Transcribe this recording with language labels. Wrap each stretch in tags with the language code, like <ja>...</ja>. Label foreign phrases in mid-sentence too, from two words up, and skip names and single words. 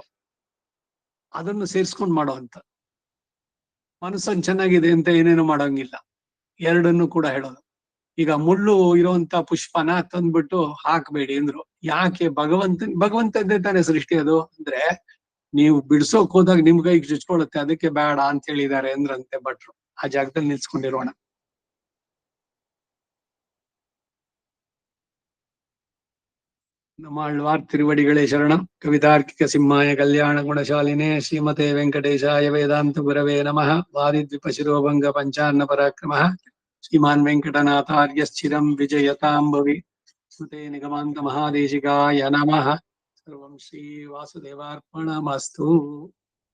<kn>ಅದನ್ನು ಸೇರ್ಸ್ಕೊಂಡ್ ಮಾಡುವಂತ ಮನಸ್ಸನ್ ಚೆನ್ನಾಗಿದೆ ಅಂತ ಏನೇನು ಮಾಡೋಂಗಿಲ್ಲ, ಎರಡನ್ನು ಕೂಡ ಹೇಳೋದು. ಈಗ ಮುಳ್ಳು ಇರುವಂತ ಪುಷ್ಪನ ತಂದ್ಬಿಟ್ಟು ಹಾಕ್ಬೇಡಿ ಅಂದ್ರು. ಯಾಕೆ? ಭಗವಂತದ್ದೇ ತಾನೇ ಸೃಷ್ಟಿ ಅದು. ಅಂದ್ರೆ ನೀವು ಬಿಡ್ಸೋಕ್ ಹೋದಾಗ ನಿಮ್ ಕೈಗೆ ಚುಚ್ಕೊಳ್ಳುತ್ತೆ, ಅದಕ್ಕೆ ಬೇಡ ಅಂತ ಹೇಳಿದ್ದಾರೆ ಅಂದ್ರಂತೆ ಭಟ್ರು. ಆ ಜಾಗದಲ್ಲಿ ನಿಲ್ಸ್ಕೊಂಡಿರೋಣ.</kn> <ta>நம்மாழ்வார் திருவடிகளே சரணம்.</ta> <sa>कवितार्किक सिंहाय कल्याण गुणशालिने श्रीमते वेङ्कटेशाय वेदान्त गुरवे नमः. वारित्विपशिरोपङ्ग पञ्चार्ण पराक्रमः श्रीमान् वेङ्कटनाथार्यश्चिरं विजयतां भवि. स्मृते निगमान्त महादेशिकाय नमः. सर्वं श्रीवासुदेवार्पणमस्तु.</sa>